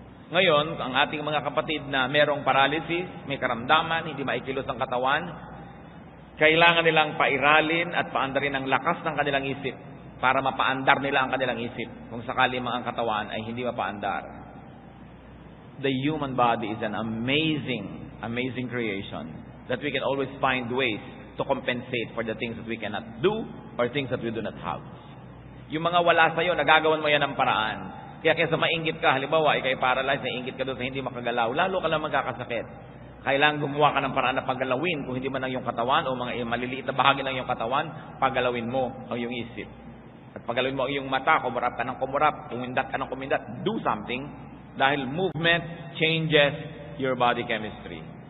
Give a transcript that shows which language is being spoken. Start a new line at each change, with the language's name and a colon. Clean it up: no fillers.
Filipino: Ngayon, ang ating mga kapatid na merong paralysis, may karamdaman, hindi maikilos ang katawan, kailangan nilang pairalin at paandarin ang lakas ng kanilang isip para mapaandar nila ang kanilang isip kung sakali mang ang katawan ay hindi mapaandar.
English: The human body is an amazing creation that we can always find ways to compensate for the things that we cannot do or things that we do not have.
Filipino: Yung mga wala sa'yo, nagagawan mo yan ng paraan. Kaya kaysa mainggit ka, halimbawa, ikay paralyzed, nainggit ka doon sa hindi makagalaw, lalo ka lang magkakasakit. Kailangan gumawa ka ng paraan na paggalawin, kung hindi man ang iyong katawan o mga maliliit na bahagi ng iyong katawan, paggalawin mo ang iyong isip. At paggalawin mo ang iyong mata, kumurap ka ng kumurap, kumindat ka ng kumindat,
English: do something,
Filipino: dahil
English: movement changes your body chemistry.